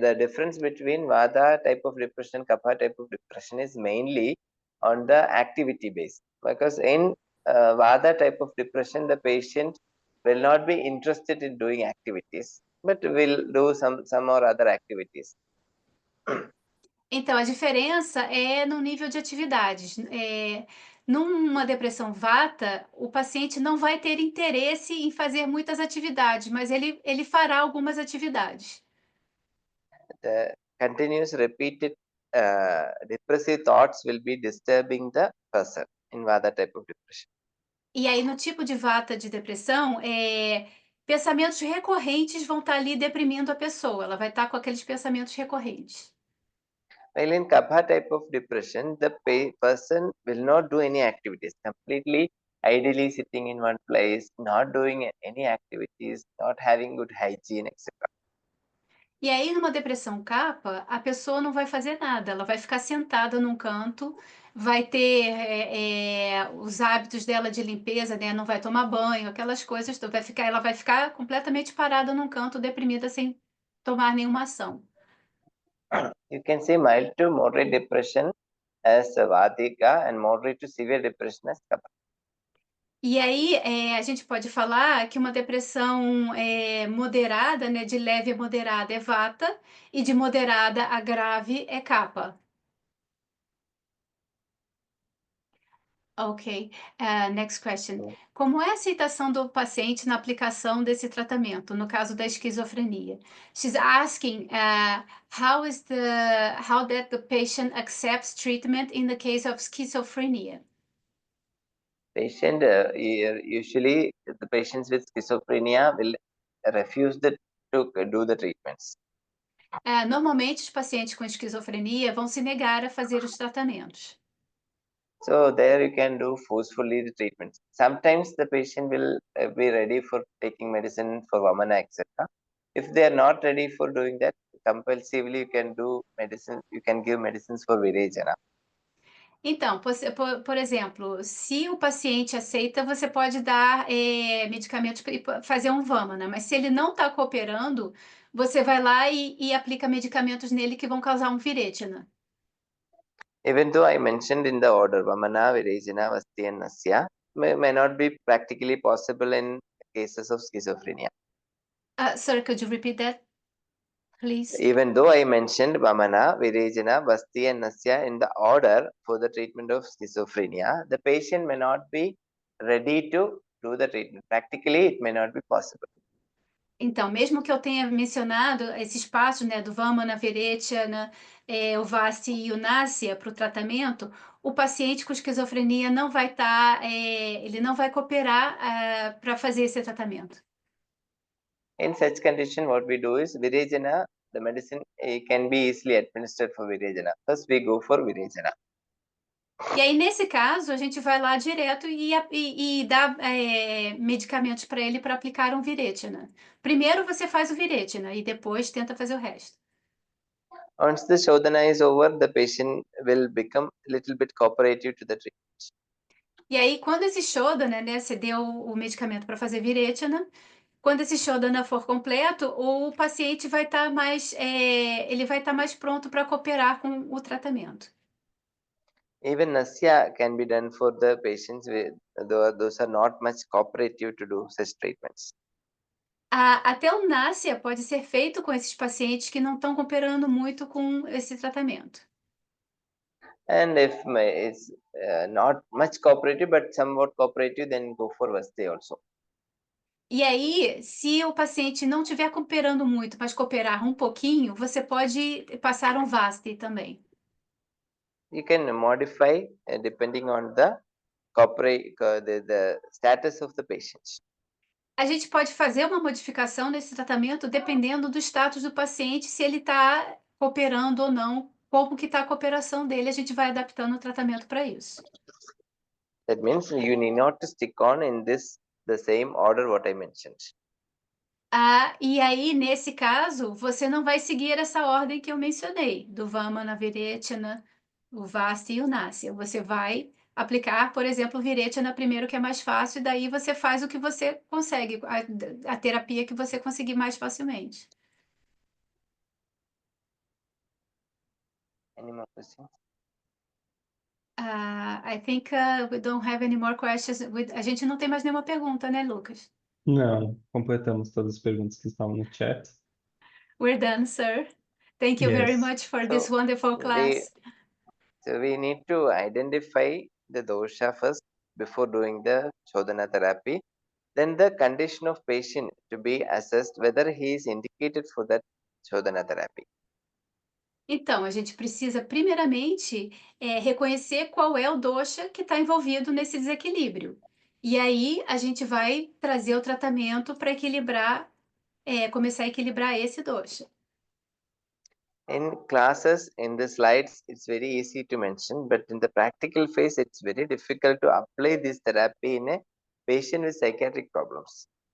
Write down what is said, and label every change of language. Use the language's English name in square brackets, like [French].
[English] The difference between Vata type of depression, Kapha type of depression is mainly on the activity base. Because in Vata type of depression, the patient will not be interested in doing activities, but will do some or other activities. [Portuguese] Então, a diferença é no nível de atividades. Numa depressão Vata, o paciente não vai ter interesse em fazer muitas atividades, mas ele fará algumas atividades. [English] The continuous repeated depressive thoughts will be disturbing the person in Vata type of depression. [Portuguese] E aí, no tipo de Vata de depressão, pensamentos recorrentes vão estar ali deprimindo a pessoa. Ela vai estar com aqueles pensamentos recorrentes. [English] While in Kapha type of depression, the person will not do any activities, completely ideally sitting in one place, not doing any activities, not having good hygiene, etc. [Portuguese] E aí, numa depressão Kapha, a pessoa não vai fazer nada, ela vai ficar sentada num canto, vai ter os hábitos dela de limpeza, né? Não vai tomar banho, aquelas coisas, ela vai ficar completamente parada num canto, deprimida, sem tomar nenhuma ação. [English] You can say mild to moderate depression as Vatika and moderate to severe depression as Kapha. [Portuguese] E aí, a gente pode falar que uma depressão moderada, né, de leve a moderada é Vata, e de moderada a grave é Kapha. [English] Ok. Next question. [Portuguese] Como é a aceitação do paciente na aplicação desse tratamento, no caso da esquizofrenia? [English] She's asking how that the patient accepts treatment in the case of schizophrenia. Patient usually the patients with schizophrenia will refuse to do the treatments. Normalmente os pacientes com esquizofrenia vão se negar a fazer os tratamentos. So there you can do forcefully the treatments. Sometimes the patient will be ready for taking medicine for Vamana, etc. If they are not ready for doing that, compulsively you can do medicine. You can give medicines for Virejana. [Portuguese] Então, por exemplo, se o paciente aceita, você pode dar medicamentos e fazer um Vamana, mas se ele não está cooperando, você vai lá e aplica medicamentos nele que vão causar um Viretina. [English] Even though I mentioned in the order Vamana, Virejana, Vasti and Nasya, may not be practically possible in cases of schizophrenia. Sir, could you repeat that, please? Even though I mentioned Vamana, Virejana, Vasti and Nasya in the order for the treatment of schizophrenia, the patient may not be ready to do the treatment. Practically, it may not be possible. [Portuguese] Então, mesmo que eu tenha mencionado esses passos, né, do Vamana, Virechana, o Vasti e o Nasya para o tratamento, o paciente com esquizofrenia não vai estar, ele não vai cooperar para fazer esse tratamento. [English] In such condition, what we do is Virejana, the medicine can be easily administered for Virejana. First, we go for Virejana. [Portuguese] E aí, nesse caso, a gente vai lá direto e dá medicamentos para ele para aplicar um Virechana. Primeiro você faz o Virechana e depois tenta fazer o resto. [English] Once the Shodhana is over, the patient will become a little bit cooperative to the treatment. [Portuguese] E aí, quando esse Shodhana, né, você deu o medicamento para fazer Virechana, quando esse Shodhana for completo, o paciente vai estar ele vai estar mais pronto para cooperar com o tratamento. [English] Even Nasya can be done for the patients with those are not much cooperative to do such treatments. [Portuguese] Até o Nasya pode ser feito com esses pacientes que não estão cooperando muito com esse tratamento. [English] And if it's not much cooperative but somewhat cooperative, then go for Vasti also. [Portuguese] E aí, se o paciente não estiver cooperando muito, mas cooperar um pouquinho, você pode passar um Vasti também. [English] You can modify depending on the the status of the patient. [Portuguese] A gente pode fazer uma modificação nesse tratamento dependendo do status do paciente, se ele está cooperando ou não, como que está a cooperação dele, a gente vai adaptando o tratamento para isso. [English] That means you need not to stick on in the same order what I mentioned. [Portuguese] E aí, nesse caso, você não vai seguir essa ordem que eu mencionei, do Vamana, Virechana, o Vasti e o Nasya. Você vai aplicar, por exemplo, o Virechana primeiro, que é mais fácil, e daí você faz o que você consegue, a terapia que você conseguir mais facilmente. [English] Any more questions? I think we don't have any more questions. [Portuguese] A gente não tem mais nenhuma pergunta, né, Lucas? Não, completamos todas as perguntas que estavam no chat. [English] We're done, sir. Thank you very Yes. much for this wonderful class. So we need to identify the dosha first before doing the Shodhana therapy. Then the condition of patient to be assessed whether he is indicated for that Shodhana therapy. [Portuguese] Então, a gente precisa, primeiramente, reconhecer qual é o dosha que está envolvido nesse desequilíbrio. E aí, a gente vai trazer o tratamento para equilibrar, começar a equilibrar esse dosha. [English] In classes, in the slides, it's very easy to mention, but in the practical phase, it's very difficult to apply this therapy in a patient with psychiatric problems.